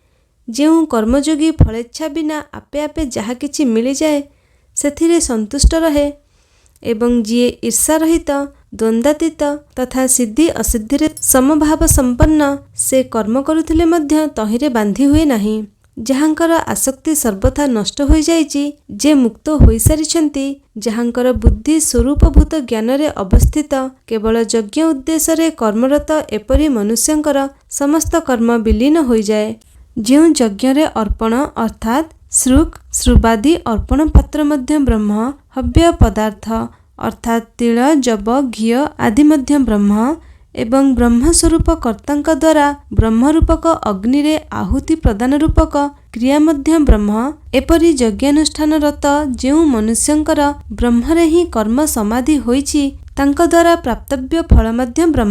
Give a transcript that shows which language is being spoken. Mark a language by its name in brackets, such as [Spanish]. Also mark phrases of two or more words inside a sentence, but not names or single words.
[Odia] ଯେଉଁ କର୍ମଯୋଗୀ ଫଳେଚ୍ଛା ବିନା ଆପେ ଆପେ ଯାହା କିଛି ମିଳି ଯାଏ ସେଥିରେ ସନ୍ତୁଷ୍ଟ ରହେ, ଏବଂ ଯିଏ ଈର୍ଷା ରହିତ ଦ୍ୱନ୍ଦ୍ୱାତୀତ ତଥା ସିଦ୍ଧି ଅସିଦ୍ଧି ସମଭାବ ସମ୍ପନ୍ନ, ସେ କର୍ମ କରୁଥିଲେ ମଧ୍ୟ ତହିଁରେ ବାନ୍ଧି ହୁଏ ନାହିଁ। ଯାହାଙ୍କର ଆସକ୍ତି ସର୍ବଥା ନଷ୍ଟ ହୋଇଯାଇଛି, ଯେ ମୁକ୍ତ ହୋଇସାରିଛନ୍ତି, ଯାହାଙ୍କର ବୁଦ୍ଧି ସ୍ୱରୂପଭୂତ ଜ୍ଞାନରେ ଅବସ୍ଥିତ, କେବଳ ଯଜ୍ଞ ଉଦ୍ଦେଶ୍ୟରେ କର୍ମରତ ଏପରି ମନୁଷ୍ୟଙ୍କର ସମସ୍ତ କର୍ମ ବିଲୀନ ହୋଇଯାଏ। ଯେଉଁ ଯଜ୍ଞରେ ଅର୍ପଣ ଅର୍ଥାତ୍ ଶ୍ରୁକ୍ ଶ୍ରୁବାଦି ଅର୍ପଣ ପାତ୍ର ମଧ୍ୟ ବ୍ରହ୍ମ, ହବ୍ୟ ପଦାର୍ଥ ଅର୍ଥାତ୍ ତିଳ ଜବ ଘିଅ ଆଦି ମଧ୍ୟ ବ୍ରହ୍ମ ଏବଂ ବ୍ରହ୍ମସ୍ୱରୂପ କର୍ତ୍ତାଙ୍କ ଦ୍ୱାରା ବ୍ରହ୍ମରୂପକ ଅଗ୍ନିରେ ଆହୁତି ପ୍ରଦାନ ରୂପକ କ୍ରିୟା ମଧ୍ୟ ବ୍ରହ୍ମ, ଏପରି ଯଜ୍ଞାନୁଷ୍ଠାନରତ ଯେଉଁ ମନୁଷ୍ୟଙ୍କର ବ୍ରହ୍ମରେ ହିଁ କର୍ମ ସମାଧି ହୋଇଛି, ତାଙ୍କ ଦ୍ୱାରା ପ୍ରାପ୍ତବ୍ୟ ଫଳ ମଧ୍ୟ ବ୍ରହ୍ମ।